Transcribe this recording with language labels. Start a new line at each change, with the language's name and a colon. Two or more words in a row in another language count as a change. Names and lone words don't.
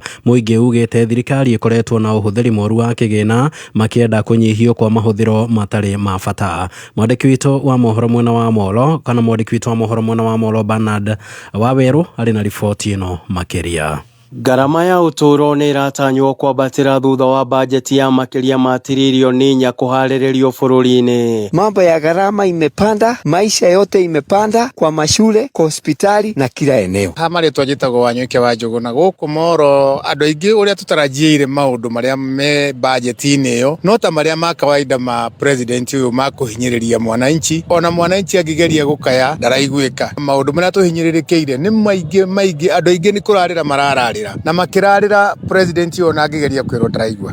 Kikuyu: Mũingĩ ugĩte thirikari ĩkoretwo na ũhũthĩri mũru wa kĩgĩna makĩenda kũnyihio kwa mahũthĩro matarĩ ma bata. Mwandĩki witũ wa mohoro mwena wa Molo Bernard Waweru arĩ na riboti ĩno makĩria. Gharama ya uturo ni iratanywo kwambatĩra thutha wa bajeti ya makĩria ma tiririoni 4 kuharĩrĩrio bũrũri-inĩ.
Swahili: Mambo ya gharama imepanda, maisha yote imepanda kwa mashule, kwa hospitali na kila eneo.
Kikuyu: Hamari twajitagwo Wanyuke wa Njugu na gũkũ Moro andũ aingĩ ũrĩa tũtarajiire maũndũ marĩa me bajeti-inĩ ĩyo no ta marĩa ma kawaida ma president ũyũ ma kũhinyĩrĩria mwananchi ona mwananchi angĩgeria gũkaya ndaraiguĩka. Maũndũ marĩa tũhinyĩrĩrĩkĩire nĩ maingĩ andũ aingĩ nĩ kũrarĩra marararĩra na makĩrarĩra president ũyũ na angĩgeria kwĩrwo ndaraigua.